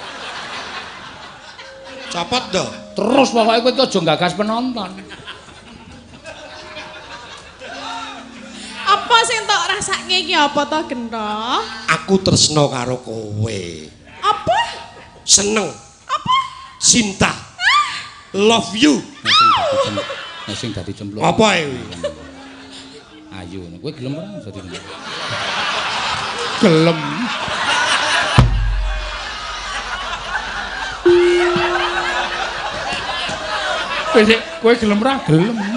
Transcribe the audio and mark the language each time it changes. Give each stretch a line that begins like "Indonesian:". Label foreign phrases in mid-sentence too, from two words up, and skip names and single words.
Javanese: Copot to. Terus pokoke kowe aja gagas penonton. Apa sing tok rasake iki apa to Gento? Aku tresno karo kowe. Apa? Seneng. Apa?
English: Cinta. Love you.
Javanese: Nah sing dadi cemplung. Apa e? Ayo, kowe gelem ora dadi gelem. Kowe gelem ora gelem.